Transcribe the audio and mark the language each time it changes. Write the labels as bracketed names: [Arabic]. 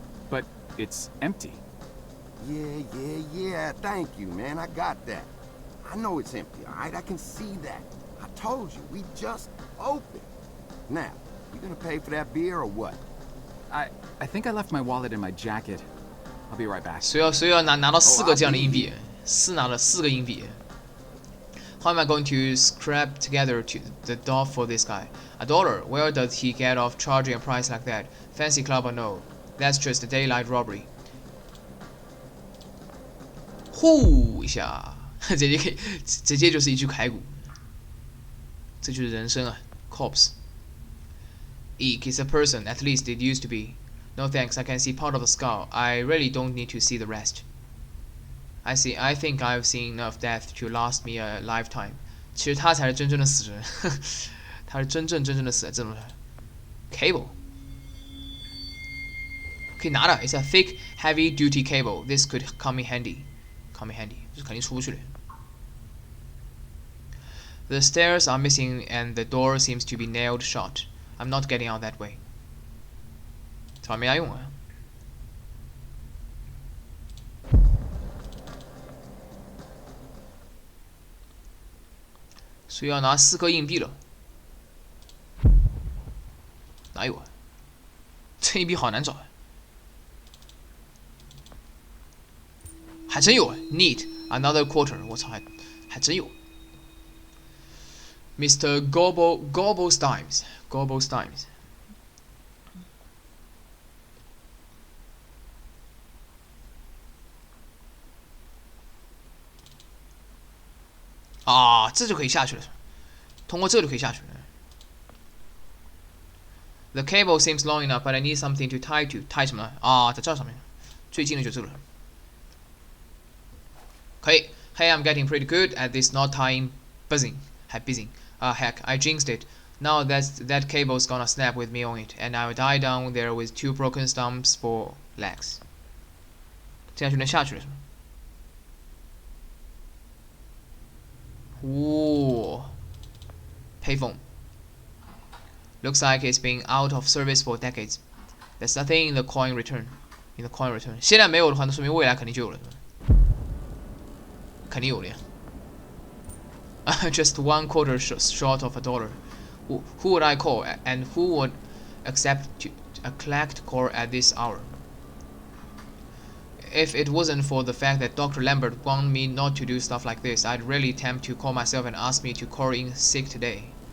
[English] But it's empty. Yeah. Thank you, man. I got that. I know it's empty, all right? I can see that. I told you, we just opened. Now, you gonna pay for that beer or what? I think I left my wallet in my jacket. I'll be right back. [Chinese] 所以要拿到4个这样的硬币，拿了4个硬币。 [English] How am I going to scrap together to the dough for this guy? $1? Where does he get off charging a price like that? Fancy club or no? That's just a daylight robbery. [Chinese] 呼一下，直接就是一具骸骨，这就是人生啊 ，corpse. [English] Eek is a person, at least it used to be. No thanks, I can see part of the skull. I really don't need to see the rest. I think I've seen enough death to last me a lifetime. [Chinese] 其实他才是真正的死人，他是真正的死人，这种人。 [English] Cable [Chinese] 可以拿的 [English] ，It's a thick, heavy-duty cable. This could come in handy. [Chinese] 就是肯定出不去的。 [English] The stairs are missing and the door seems to be nailed shut. I'm not getting out that way. [Chinese] 这玩意没啥用啊。所以要拿4颗硬币了。哪有啊？这硬币好难找啊。还真有 ， [English] Neat another quarter， [Chinese] 我操，还真有。 [English] Mr. Gobblestimes。 [Chinese] 啊，这就可以下去了，通过这就可以下去了。 [English] The cable seems long enough, but I need something to tie to. [Chinese] tie 什么呢？啊，在这上面，最近的就这个了。可以 [English] ，Hey, I'm getting pretty good at this knot tying, buzzing, buzzing. Heck, I jinxed it. Now that cable's gonna snap with me on it, and I'll die down there with 2 broken stumps for legs. [Chinese] 这样就能下去了是吗？ [English] Ooh. Payphone. Looks like it's been out of service for decades. There's nothing in the coin return. [Chinese] 现在没有的话，那说明未来肯定就有了，肯定有的呀。 [English] Just 1 quarter short of $1. Who would I call, and who would accept a collect call at this hour? If it wasn't for the fact that Dr. Lambert wanted me not to do stuff like this, I'd really tempt to call myself and ask me to call in sick today.